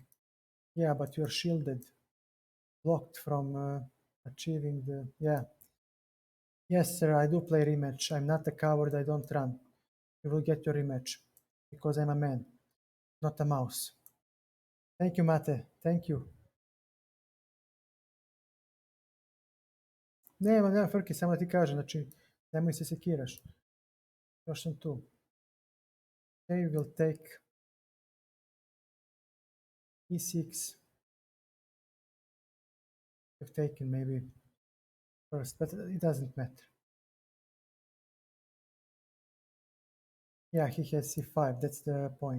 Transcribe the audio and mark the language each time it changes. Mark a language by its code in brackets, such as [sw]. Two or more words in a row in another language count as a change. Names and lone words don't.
[en] Yeah, but you're shielded, blocked from achieving the. Yeah. Yes, sir, I do play rematch. I'm not a coward. I don't run. You will get your rematch because I'm a man, not a mouse. Thank you, Mate. Thank you. [sr] Nema frke, samo ti kažem, znači, nemoj se sekiraš. Još sam tu. [en] Okay, we'll take e6. We've taken maybe first, but it doesn't matter. Yeah, he has c5, that's the point.